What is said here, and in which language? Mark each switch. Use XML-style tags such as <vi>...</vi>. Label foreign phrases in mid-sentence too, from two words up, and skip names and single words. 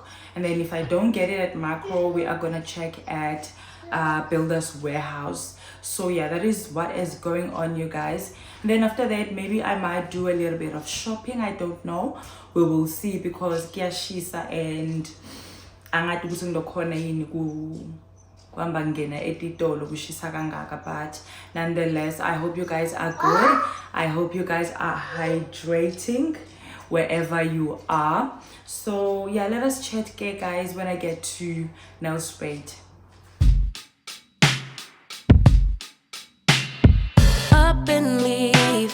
<en>And then if I don't get it at Macro, we are gonna check at Builder's Warehouse. So yeah, that is what is going on, you guys. And then after that, maybe I might do a little bit of shopping. I don't know. We will see, because</en> <ss>Kiashisa and angathi ukuthi ngilokhona yini kuhamba ngena etitolo kushisa kangaka.</ss> <en>But nonetheless, I hope you guys are good. I hope you guys are hydrating wherever you are. So yeah, let us chat, guys, when I get to Nelspruit. Up and leave.</en>